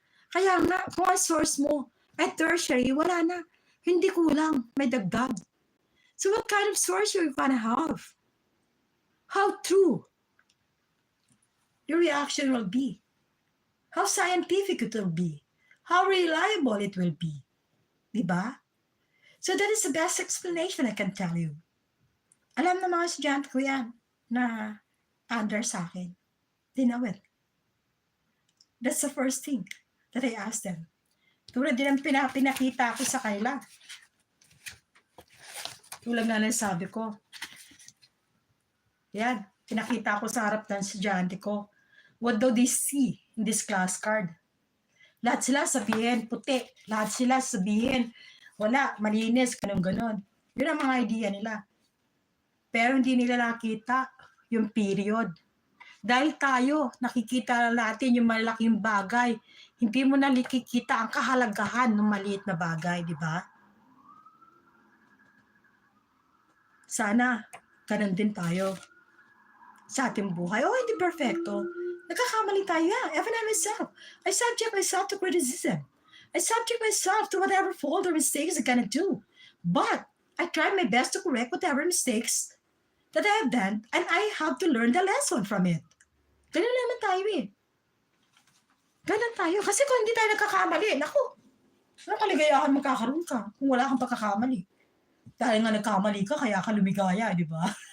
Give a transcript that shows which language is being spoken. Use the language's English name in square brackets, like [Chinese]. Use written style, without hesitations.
[Filipino] Kaya nga, kung ang source mo ay tertiary, wala na. Hindi kulang, may dagdag. [English] So what kind of source you're gonna have? How true your reaction will be? How scientific it will be? How reliable it will be? Diba? So that is the best explanation I can tell you. [Filipino] Alam na mga estudyante ko yan na under sa akin. [English] They know it. That's the first thing that I asked them. [Filipino] Tulad din ang pinakita ko sa kanila. Tulad nga ng sabi ko. Yan, pinakita ko sa harap ng estudyante ko. [English] What do they see in this class card? [Filipino] Lahat sila sabihin, puti. Lahat sila sabihin, wala, malinis, ganun-ganon. Yun ang mga idea nila. Pero hindi nila nakita yung period. Dahil tayo, nakikita natin yung malaking bagay. Hindi mo na nakikita ang kahalagahan ng maliit na bagay, di ba? Sana, ganun din tayo sa ating buhay. Oh, hindi perfecto. Nagkakamali tayo. [English] Even I myself. I subject myself to criticism. I subject myself to whatever fault or mistakes I'm gonna do. But I try my best to correct whatever mistakes that I have done, and I have to learn the lesson from it. [Filipino] Ganun naman tayo eh. Ganun tayo. Kasi kung hindi tayo nagkakamali, naku, anong kaligayahan magkakaroon ka kung wala kang pagkakamali? Dahil nga nagkamali ka, kaya ka lumigaya, di ba?